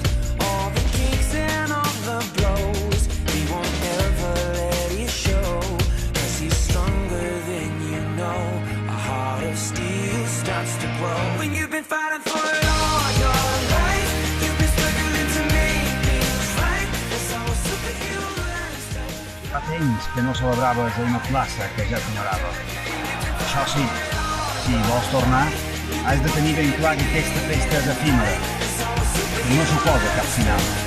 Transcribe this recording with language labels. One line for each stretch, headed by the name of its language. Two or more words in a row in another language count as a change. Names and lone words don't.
English: All the kicks and all the blows, he won't ever let it show. 'Cause he's stronger than you know. A heart of steel starts to grow. When you've been fighting for it all your life, you've been struggling to make things right. There's always superhuman strength.
Catalan: Fa temps que no celebraves una plaça que ja t'ignorava. Això sí, si vols tornar, has de tenir ben clar que aquesta festa és efímera i no suposa cap final.